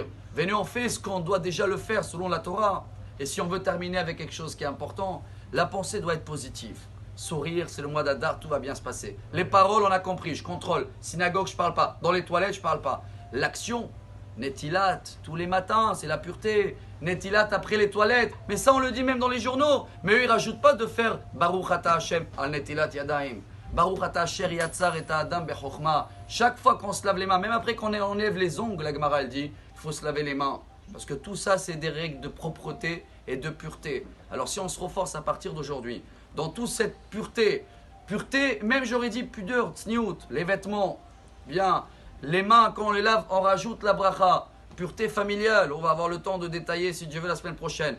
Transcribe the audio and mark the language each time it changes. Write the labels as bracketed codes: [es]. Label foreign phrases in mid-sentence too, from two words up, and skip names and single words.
[fr] Venez on fait ce qu'on doit déjà le faire selon la Torah. Et si on veut terminer avec quelque chose qui est important, la pensée doit être positive. Sourire, c'est le mois d'Adar, tout va bien se passer. Les paroles, on a compris, je contrôle. Synagogue, je ne parle pas. Dans les toilettes, je ne parle pas. L'action, Netilat, tous les matins, c'est la pureté. Netilat après les toilettes. Mais ça, on le dit même dans les journaux. [he] Mais eux, ils ne rajoutent pas de faire ברוך אתה השם על נטילת ידיים. ברוך אתה אשר יצר את האדם בחכמה. [fr] Chaque fois qu'on se lave les mains, même après qu'on enlève les ongles, la Gemara elle dit, il faut se laver les mains. Parce que tout ça, c'est des règles de propreté et de pureté. Alors si on se reforce à partir d'aujourd'hui, dans toute cette pureté, même j'aurais dit pudeur, tsniout, les vêtements, bien, les mains, quand on les lave, on rajoute la bracha, pureté familiale, on va avoir le temps de détailler si Dieu veut la semaine prochaine.